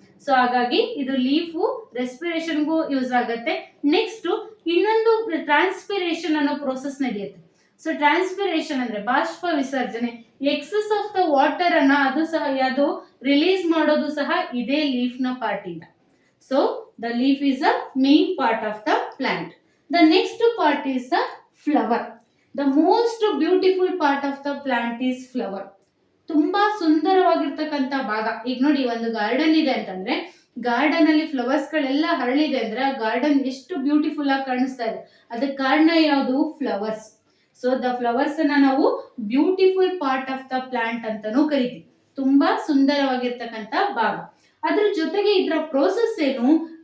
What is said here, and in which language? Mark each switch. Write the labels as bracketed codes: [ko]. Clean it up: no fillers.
[kn] So ಹಾಗಾಗಿ ಇದು leaf ರೆಸ್ಪಿರೇಷನ್ಗೂ use ಆಗುತ್ತೆ. ನೆಕ್ಸ್ಟ್ ಇನ್ನೊಂದು ಟ್ರಾನ್ಸ್ಪಿರೇಷನ್ ಅನ್ನೋ ಪ್ರೋಸೆಸ್ ನಡೆಯುತ್ತೆ. ಸೊ ಟ್ರಾನ್ಸ್ಪಿರೇಷನ್ ಅಂದ್ರೆ ಬಾಷ್ಪ ವಿಸರ್ಜನೆ. [en] excess of the water [kn] ಅನ್ನ ಅದು ರಿಲೀಸ್ ಮಾಡೋದು ಸಹ ಇದೇ ಲೀಫ್ ನ ಪಾರ್ಟ್ ಇಂದ. [en] So the leaf is a main part of the plant. The next part is the flower. The most beautiful part of the plant is flower. [kn] ತುಂಬಾ ಸುಂದರವಾಗಿರ್ತಕ್ಕಂಥ ಭಾಗ. ಈಗ ನೋಡಿ, ಒಂದು ಗಾರ್ಡನ್ ಇದೆ ಅಂತಂದ್ರೆ ಗಾರ್ಡನ್ ಅಲ್ಲಿ ಫ್ಲವರ್ಸ್ ಗಳೆಲ್ಲ ಹರಳಿದೆ ಅಂದ್ರೆ ಆ ಗಾರ್ಡನ್ ಎಷ್ಟು ಬ್ಯೂಟಿಫುಲ್ ಆಗಿ ಕಾಣಿಸ್ತಾ ಇದೆ. ಅದಕ್ಕೆ ಕಾರಣ ಯಾವುದು? ಫ್ಲವರ್ಸ್. ಸೊ ದ ಫ್ಲವರ್ಸ್ ಅನ್ನ ನಾವು [en] beautiful part of the plant [kn] ಅಂತಾನೂ ಕರಿತೀವಿ. ತುಂಬಾ ಸುಂದರವಾಗಿರ್ತಕ್ಕಂಥ ಭಾಗ. ಅದ್ರ ಜೊತೆಗೆ ಇದರ ಪ್ರೋಸೆಸ್ ಏನು?